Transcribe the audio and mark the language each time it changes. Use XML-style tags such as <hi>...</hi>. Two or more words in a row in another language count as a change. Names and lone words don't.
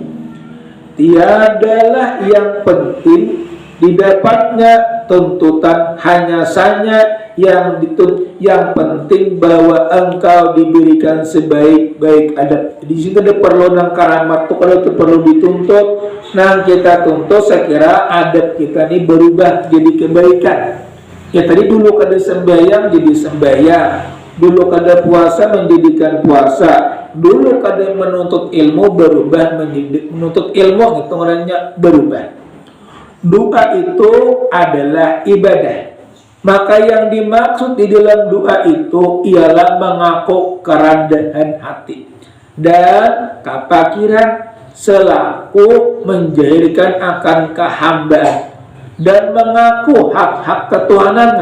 <id>Tiadalah yang penting didapatnya tuntutan, hanya saja yang penting bahwa engkau diberikan sebaik-baik adab. Di sini ada perlu nang karamat tuh, kalau itu perlu dituntut, nang kita tuntut, saya kira adab kita ini berubah jadi kebaikan. Ya tadi dulu kada sembahyang jadi sembahyang, dulu kada puasa menjadikan puasa, dulu kada menuntut ilmu berubah menjadi menuntut ilmu, itu orangnya berubah. Doa itu adalah ibadah. Maka yang dimaksud di dalam doa itu ialah mengaku kerendahan hati dan kepakiran selaku menjadikan akan kehambaan dan mengaku hak-hak ketuhanan.</id>